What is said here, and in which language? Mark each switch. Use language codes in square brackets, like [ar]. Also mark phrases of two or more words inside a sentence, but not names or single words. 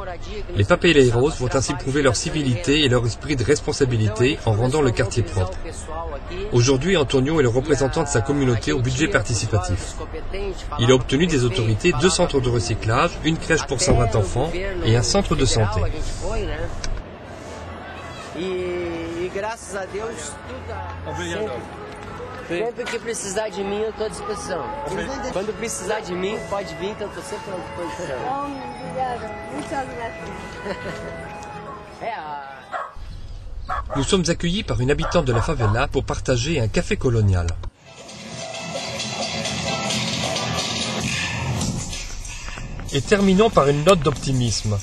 [fr] Les papeleiros vont ainsi prouver leur civilité et leur esprit de responsabilité en rendant le quartier propre. Aujourd'hui, Antonio est le représentant de sa communauté au budget participatif. Il a obtenu des autorités 2 centres de recyclage, une crèche pour 120 enfants et un centre de santé. [pt] Sempre que precisar de mim, eu estou à disposição. Quando precisar de mim, pode vir, que eu estou sempre à disposição. [fr] Nous sommes accueillis par une habitante de la favela pour partager un café colonial. Et terminons par une note d'optimisme.